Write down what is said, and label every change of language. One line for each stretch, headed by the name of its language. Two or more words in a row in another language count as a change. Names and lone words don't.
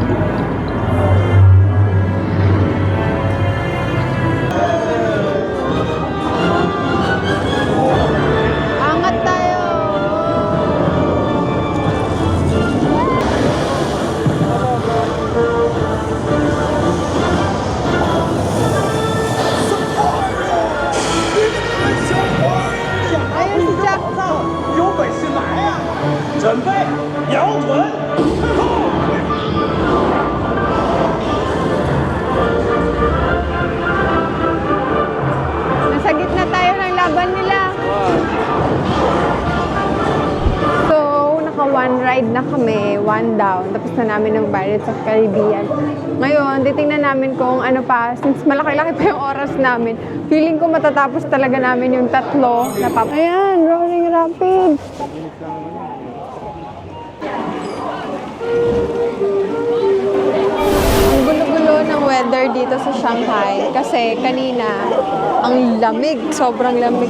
Filipino: Angat tayo. Ayun si Jack.
Chinese: 有本事来呀、准备，摇滚。
Filipino: Nasa gitna tayo ng laban nila. So, naka
English: one ride
Filipino: na kami,
English: one down.
Filipino: Tapos na namin ng Pirates of Caribbean. Ngayon, titingnan namin kung ano pa, since malaki-laki pa yung oras namin, feeling ko matatapos talaga namin yung tatlo na Ayan, Roaring Rapids. Ang gulo-gulo ng weather dito sa Shanghai kasi kanina ang lamig, sobrang lamig.